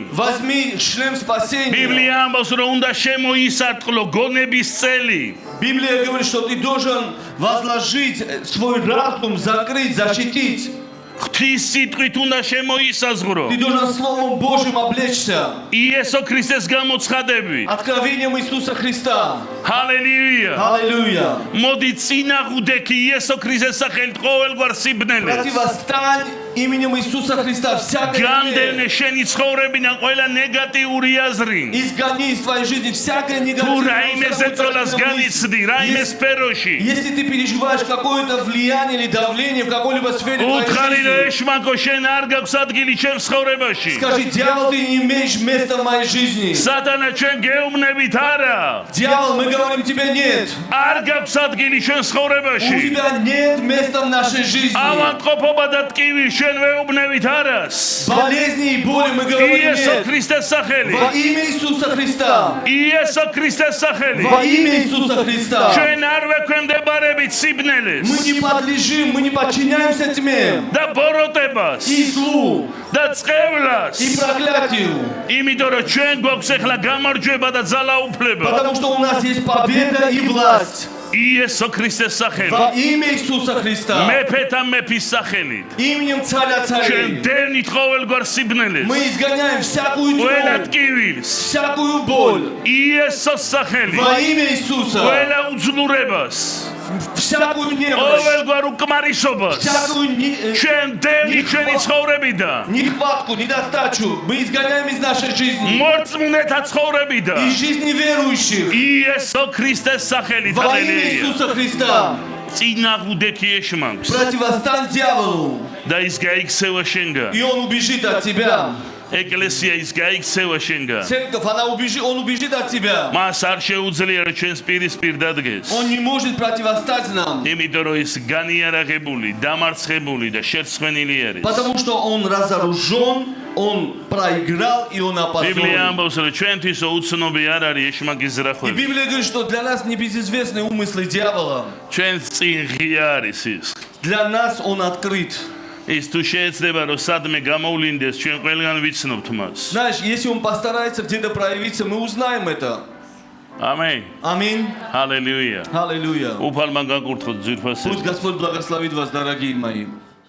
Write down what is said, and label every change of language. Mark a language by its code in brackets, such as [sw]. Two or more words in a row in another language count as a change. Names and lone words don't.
[ru] Возьми шлем спасения. [ka] ბიბლია ამბობს, რომ უნდა შემოისარტყლო გონების წელი. [ru] Библия говорит, что ты должен возложить свой разум, закрыть, защитить. [ka] ღვთის სიტყვით უნდა შემოისაზღრო. [ru] Ты должен Словом Божьим облечься. [ka] იესო ქრისტეს გამოცხადები. [ru] Откровением Иисуса Христа. [ka] ჰალელუია. [ru] Аллилуйя. [ka] მოდი წინააღმდეგი იესო ქრისტეს სახელით ყოველგვარ სიბნელეს. [ru] Противостань именем Иисуса Христа всякой [ka] გამდევნე [ru] зле. [ka] შენი ცხოვრებიდან ყველა ნეგატიური აზრი. [ru] Изгони из твоей жизни всякое [ka] თუ [ru] негативное. [ka] რაიმე ზეწოლას განიცდი, რაიმე სფეროში. [ru] Если ты переживаешь какое-то влияние или давление в какой-либо сфере твоей [ka] უთხარი რომ [ru] жизни, [ka] ეშმაკო შენ არ გაქვს ადგილი ჩემს ცხოვრებაში. [ru] скажи, дьявол, ты не имеешь места в моей жизни. [ka] სატანა ჩვენ გეუბნებით არა. [ru] Дьявол, мы говорим тебе нет. [ka] არ გაქვს ადგილი ჩვენ [ru] У [ka] ცხოვრებაში. [ru] тебя нет места в нашей жизни. [ka] ავადმყოფობა და ტკივილი ჩვენ ვეუბნებით არას. [ru] Болезни и боли мы говорим [ka] იესო [ru] нет. [ka] ქრისტეს სახელი. [ru] Во имя Иисуса Христа. [ka] იესო ქრისტეს სახელი. [ru] Во имя Иисуса Христа. [ka] ჩვენ არ ვექვემდებარებით სიბნელეს [ru] Мы не подлежим, мы не подчиняемся тьме [ka] და ბოროტებას [ru] и злу, [ka] და წყევლას. [ru] и проклятию. [ka] იმიტომ რომ ჩვენ გვაქვს ახლა გამარჯვება და ძალაუფლება. [ru] Потому что у нас есть победа и власть. [ka] იესო ქრისტეს სახელი. [ru] Во имя Иисуса Христа. [ka] მეფეთა მეფის სახელით. [ru] Именем Царя [ka] ჩვენ [ru] Царей. [ka] დევნით ყოველგვარ სიბნელეს. [ru] Мы изгоняем всякую [ka] ყველა [ru] тьму, [ka] ტკივილს. [ru] всякую боль. [ka] იესოს სახელი. [ru] Во имя Иисуса. [ka] ყველა უძლურებას. [ru] Всякую немощь. [ka] ყოველგვარ უკმარისობას. [ru] Всякую [ka] ჩვენ დევნით ჩვენი ცხოვრებიდან. [ru] нехватку, недостачу. Мы изгоняем из нашей жизни. [ka] მორწმუნეთა ცხოვრებიდან. [ru] Из жизни верующих. [ka] იესო ქრისტეს სახელით. [ru] Во имя [ka] ჰალელუია. [ru] Иисуса Христа. [ka] წინააღმდეგი ეშმაკს [ru] Противостань дьяволу. [ka] და ის გაიქცევა შენგან. [ru] И он убежит от тебя. [ka] ეკლესია ის გაიქცევა შენგან. [ru] Церковь, он убежит от тебя. [ka] მას არ შეუძლია რომ ჩვენს პირისპირ დადგეს. [ru] Он не может противостать нам. [ka] იმიტომ რომ ის განიარაღებული, დამარცხებული და შერცხვენილი არის. [ru] Потому что он разоружен, он проиграл и он [ka] ბიბლია [ru] опозорен. [ka] ამბობს რომ ჩვენთვის უცნობი არ არის ეშმაკის [ru] И [ka] ზრახვები. [ru] Библия говорит, что для нас небезызвестны умыслы дьявола. [ka] ჩვენს წინ ღია არის ის. [ru] Для нас он открыт. [ka] ის თუ შეეცდება რომ სადმე გამოვლინდეს, ჩვენ ყველგან ვიცნობთ მას. [ru] Знаешь, если он постарается где-то проявиться, мы узнаем это. [ka] ამენ. [ru] Аминь. [ka] ჰალელუია. [ru] Аллилуйя. [ka] უფალმა გაკურთხოთ ძვირფასი. [ru] Пусть Господь благословит вас, дорогие мои.